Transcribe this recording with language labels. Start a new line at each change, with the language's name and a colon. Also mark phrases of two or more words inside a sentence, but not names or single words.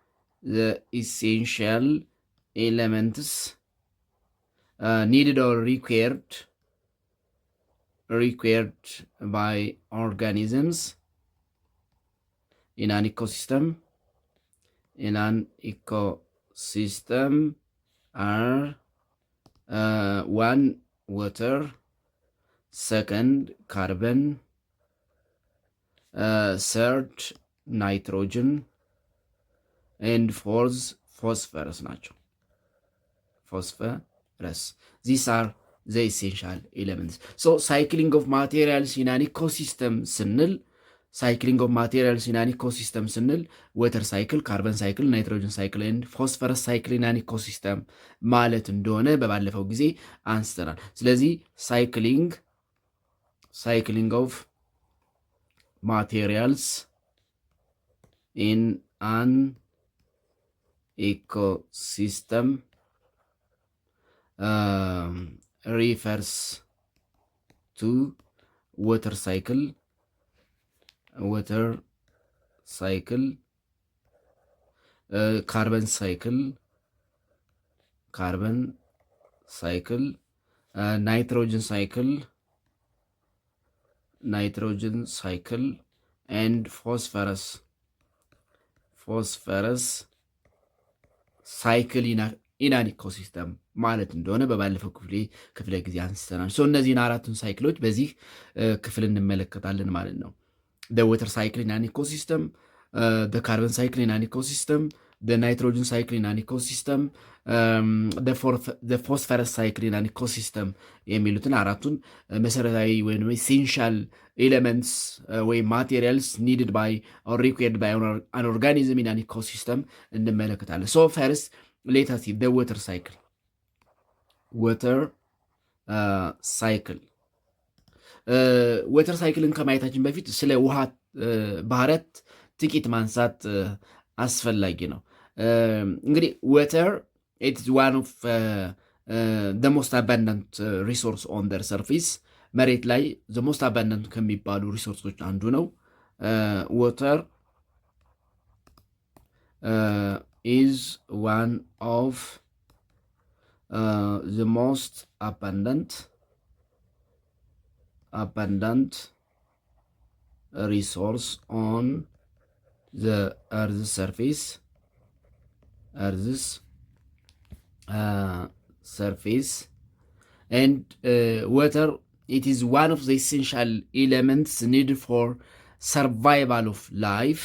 English: needed or required by organisms in an ኢኮሲስተም are 1 water, 2nd carbon, 3rd nitrogen and 4th phosphorus ናቸው። These are the essential elements. So cycling of materials in an ecosystem
Amharic: ስንል
English: cycling of materials in an ecosystem
Amharic: ስንል
English: water cycle, carbon cycle, nitrogen cycle and phosphorus cycle in an ecosystem
Amharic: ማለት እንደሆነ በባለፈው ጊዜ አንስተናል። ስለዚህ
English: cycling of materials in an ecosystem refers to water cycle, carbon cycle, nitrogen cycle and phosphorus cycle in an ecosystem ማለት
Amharic: እንደሆነ በባለፈው ክፍለ ጊዜ አንስተናል። እነዚህን አራቱን ሳይክሎች በዚህ ክፍል እንመለከታለን ማለት ነው።
English: The water cycle in an ecosystem, the carbon cycle in an ecosystem, the nitrogen cycle in an ecosystem, the phosphorus cycle in an ecosystem
Amharic: የሚሉትን አራቱን መሰረታዊ ወይም
English: essential elements ወይም materials needed by or required by an organism in an ecosystem እንመለከታለን። So first let us see the water cycle.
Amharic: ሳይክል።
English: water cycleን
Amharic: ከማየታችን በፊት ስለ ውሃ ባህሪያት ጥቂት ማንሳት አስፈላጊ ነው። እንግዲህ
English: water it's one of the most abundant resource on the surface፣
Amharic: መሬት ላይ
English: the most abundant
Amharic: ከሚባሉ ሪሶርሶች አንዱ ነው።
English: ወተር is one of the most abundant resource on the Earth's surface. And water, it is one of the essential elements needed for survival of life.